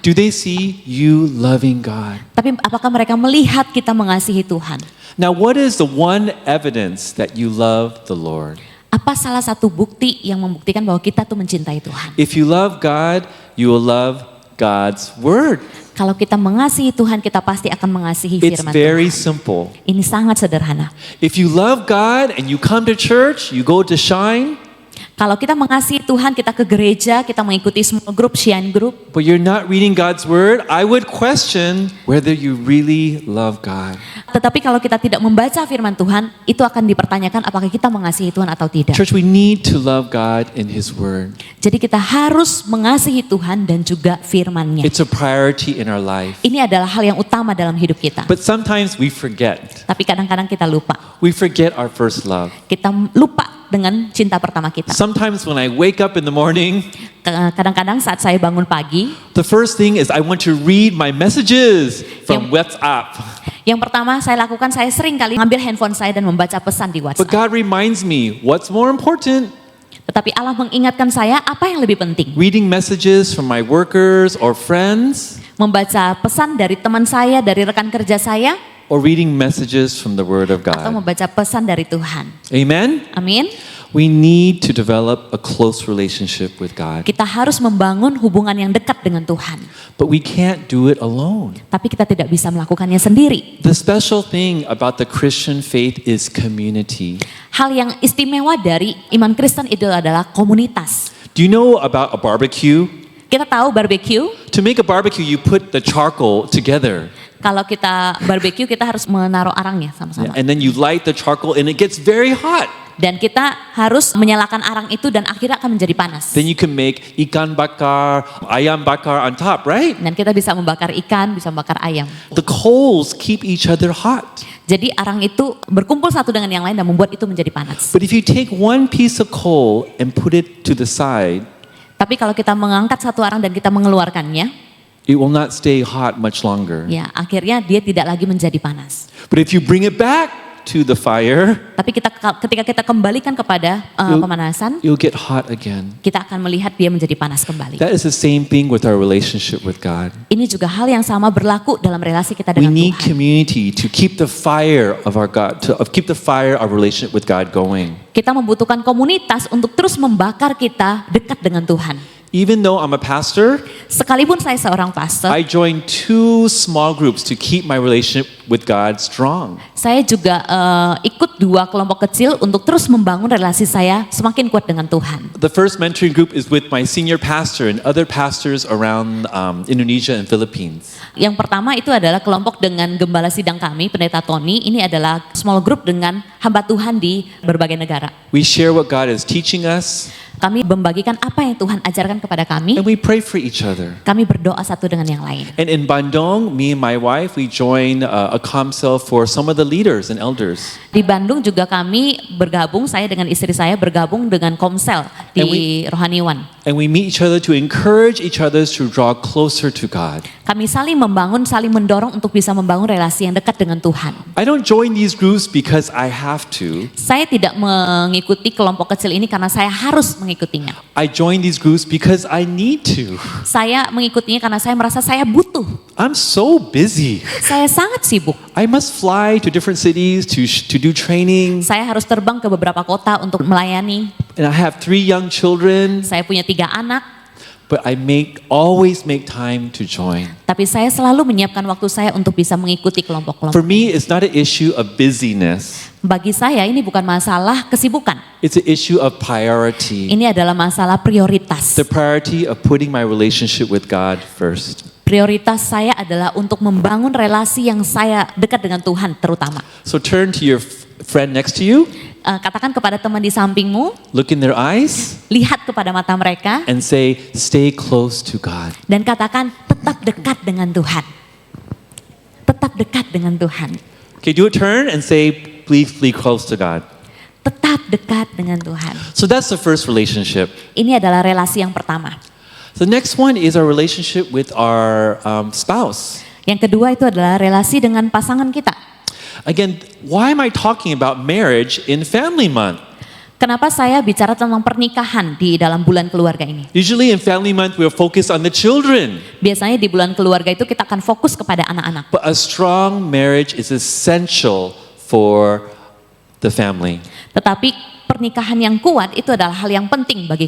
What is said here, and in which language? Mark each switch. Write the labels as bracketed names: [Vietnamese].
[English] Do they see you loving God? [Indonesian] Tapi apakah mereka melihat kita mengasihi Tuhan? [English] Now, what is the one evidence that you love the Lord? [Indonesian] Apa salah satu bukti yang membuktikan bahwa kita tuh mencintai Tuhan? [English] If you love God, you will love God's word. [Indonesian] Kalau kita mengasihi Tuhan, kita pasti akan mengasihi [English] It's [Indonesian] firman [English] very [Indonesian] Tuhan. [English] simple. [Indonesian] Ini sangat sederhana. [English] If you love God and you come to church, you go to Shine, [Indonesian] Kalau kita mengasihi Tuhan, kita ke gereja, kita mengikuti small group, shine group, [English] but you're not reading God's word, I would question whether you really love God. [Indonesian] tetapi kalau kita tidak membaca firman Tuhan, itu akan dipertanyakan apakah kita mengasihi Tuhan atau tidak. [English] Church, we need to love God in His word. [Indonesian] Jadi kita harus mengasihi Tuhan dan juga firman-Nya. [English] It's a priority in our life. [Indonesian] Ini adalah hal yang utama dalam hidup kita. [English] But sometimes we forget. [Indonesian] Tapi kadang-kadang kita lupa. [English] We forget our first love. [Indonesian] Kita lupa dengan cinta pertama kita. [English] Sometimes when I wake up in the morning, [Indonesian] Kadang-kadang saat saya bangun pagi, [English] the first thing is I want to read my messages from WhatsApp. [Indonesian] yang pertama saya lakukan, saya sering kali ngambil handphone saya dan membaca pesan di [English] But [Indonesian] WhatsApp. [English] God reminds me, what's more important? [Indonesian] Tetapi Allah mengingatkan saya apa yang lebih penting. [English] Reading messages from my workers or friends, [Indonesian] Membaca pesan dari teman saya, dari rekan kerja saya, [English] or reading messages from the Word of [Indonesian] atau [English] God. [Indonesian] membaca pesan dari Tuhan. [English] Amen? [Indonesian] Amin. [English] We need to develop a close relationship with God. [Indonesian] Kita harus membangun hubungan yang dekat dengan Tuhan. [English] But we can't do it alone. [Indonesian] Tapi kita tidak bisa melakukannya sendiri. [English] The special thing about the Christian faith is community. [Indonesian] Hal yang istimewa dari iman Kristen itu adalah komunitas. [English] Do you know about a barbecue? [Indonesian] Kita tahu barbecue, [English] To make a barbecue, you put the charcoal together. [Indonesian] kalau kita barbecue kita harus menaruh arangnya sama-sama. [English] And then you light the charcoal and it gets very hot. [Indonesian] Dan kita harus menyalakan arang itu dan akhirnya akan menjadi panas. [English] Then you can make [Indonesian] ikan bakar, ayam bakar [English] on top, right? [Indonesian] Dan kita bisa membakar ikan, bisa membakar ayam. [English] The coals keep each other hot. [Indonesian] Jadi arang itu berkumpul satu dengan yang lain dan membuat itu menjadi panas. [English] But if you take one piece of coal and put it to the side, [Indonesian] Tapi kalau kita mengangkat satu arang dan kita mengeluarkannya, [English] it will not stay hot much longer. [Indonesian] ya akhirnya dia tidak lagi menjadi panas. [English] But if you bring it back to the fire, [Indonesian] Tapi ketika kita kembalikan kepada pemanasan, [English] you'll get hot again. [Indonesian] kita akan melihat dia menjadi panas kembali. [English] That is the same thing with our relationship with God. [Indonesian] Ini juga hal yang sama berlaku dalam relasi kita [English] We [Indonesian] dengan [English] need [Indonesian] Tuhan. [English] community to keep the fire of our God, keep the fire of our relationship with God going. [Indonesian] Kita membutuhkan komunitas untuk terus membakar kita dekat dengan Tuhan. [English] Even though I'm a pastor, [Indonesian] Sekalipun saya seorang pastor, [English] I joined 2 small groups to keep my relationship with God strong. [Indonesian] saya juga ikut 2 kelompok kecil untuk terus membangun relasi saya semakin kuat dengan Tuhan. [English] The first mentoring group is with my senior pastor and other pastors around Indonesia and Philippines. [Indonesian] Yang pertama itu adalah kelompok dengan gembala sidang kami, Pendeta Tony. Ini adalah small group dengan hamba Tuhan di berbagai negara. [English] We share what God is teaching us, [Indonesian] Kami membagikan apa yang Tuhan ajarkan kepada kami. [English] and we pray for each other. [Indonesian] Kami berdoa satu dengan yang lain. [English] And in Bandung, me and my wife, we joined a council for some of the leaders and elders. [Indonesian] Di Bandung juga kami bergabung, saya dengan istri saya bergabung dengan Komsel di Rohaniwan. [English] And we meet each other to encourage each other to draw closer to God. [Indonesian] Kami saling membangun, saling mendorong untuk bisa membangun relasi yang dekat dengan Tuhan. [English] I don't join these groups because I have to. [Indonesian] Saya tidak mengikuti kelompok kecil ini karena saya harus mengikutinya. [English] I join these groups because I need to. [Indonesian] Saya mengikutinya karena saya merasa saya butuh. [English] I'm so busy. [Indonesian] Saya sangat sibuk. [English] I must fly to different cities to do training. [Indonesian] Saya harus terbang ke beberapa kota untuk melayani. [English] And I have 3 young children, [Indonesian] Saya punya 3 anak, [English] but I always make time to join. [Indonesian] tapi saya selalu menyiapkan waktu saya untuk bisa mengikuti kelompok-kelompok. [English] For me, it's not an issue of busyness. [Indonesian] Bagi saya ini bukan masalah kesibukan. [English] It's an issue of priority. [Indonesian] Ini adalah masalah prioritas. [English] The priority of putting my relationship with God first. [Indonesian] Prioritas saya adalah untuk membangun relasi yang saya dekat dengan Tuhan terutama. [English] So turn to your friend next to you, [Indonesian] Katakan kepada teman di sampingmu, [English] look in their eyes, [Indonesian] lihat kepada mata mereka, [English] and say, stay close to God. [Indonesian] dan katakan tetap dekat dengan Tuhan. Tetap dekat dengan Tuhan. [English] Okay, do a turn and say, please be close to God. [Indonesian] Tetap dekat dengan Tuhan. [English] So that's the first relationship. [Indonesian] Ini adalah relasi yang pertama. [English] The next one is our relationship with our spouse. [Indonesian] Yang kedua itu adalah relasi dengan pasangan kita. [English] Again, why am I talking about marriage in Family Month? [Indonesian] Kenapa saya bicara tentang pernikahan di dalam bulan keluarga ini? [English] Usually in Family Month, we're focused on the children. [Indonesian] Biasanya di bulan keluarga itu kita akan fokus kepada anak-anak. [English] But a strong marriage is essential for the family. [Indonesian] Tetapi pernikahan yang kuat itu adalah hal yang penting bagi